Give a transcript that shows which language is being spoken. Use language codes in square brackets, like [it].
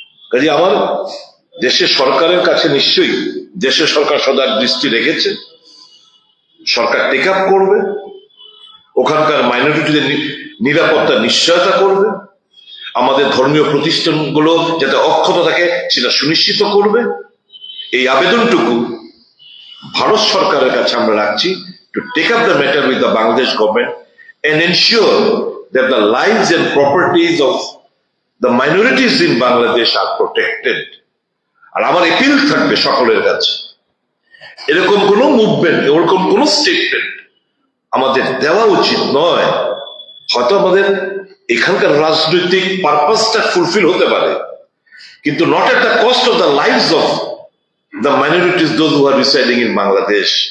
[bn] কাজে আমার দেশের সরকারের কাছে নিশ্চয়ই দেশের সরকার সজাগ দৃষ্টি রেখেছে, সরকার টেক আপ করবে, ওখানকার মাইনরিটিদের নিরাপত্তা নিশ্চয়তা করবে, আমাদের ধর্মীয় প্রতিষ্ঠানগুলো যাতে অক্ষত থাকে সেটা সুনিশ্চিত করবে। এই আবেদনটুকু ভারত সরকারের কাছে আমরা রাখছি, [en] to take up the matter with the Bangladesh government and ensure that the lives and properties of the minorities in Bangladesh are protected. [bn] আর আমার এপিল থাকবে সকলের কাছে, এরকম কোন মুভমেন্ট, এরকম কোন স্টেটমেন্ট আমাদের দেওয়া উচিত নয়। হয়তো আমাদের এখানকার রাজনৈতিক পারপাসটা ফুলফিল হতে পারে, কিন্তু [en] Not at the cost of the lives of the minorities those who are residing in Bangladesh.